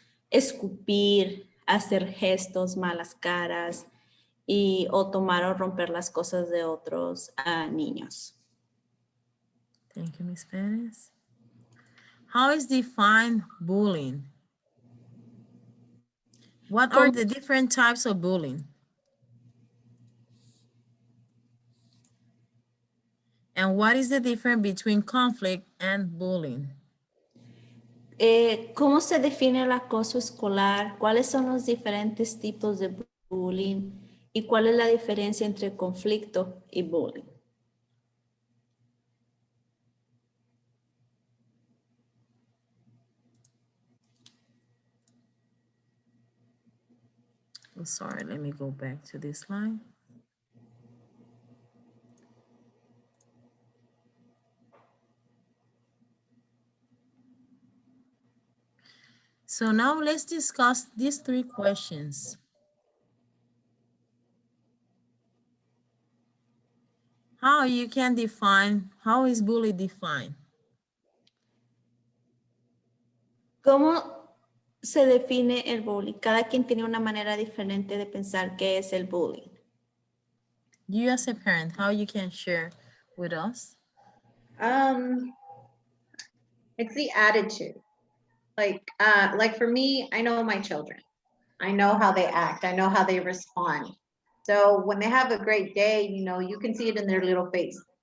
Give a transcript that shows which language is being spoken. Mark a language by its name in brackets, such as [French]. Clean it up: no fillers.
[Spanish] Escupir, hacer gestos, malas caras, o tomar o romper las cosas de otros niños. [English] Thank you, Ms. Perez. How is defined bullying? What are the different types of bullying? And what is the difference between conflict and bullying? [Spanish] ¿Cómo se define el acoso escolar? ¿Cuáles son los diferentes tipos de bullying? ¿Y cuál es la diferencia entre conflicto y bullying? [English] Oh, sorry, let me go back to this slide. So now let's discuss these three questions. How you can define, how is bully defined? [Spanish] ¿Cómo se define el bullying? Cada quien tiene una manera diferente de pensar qué es el bullying. [English] You as a parent, how you can share with us? It's the attitude. Like for me, I know my children. I know how they act. I know how they respond. So when they have a great day, you can see it in their little face.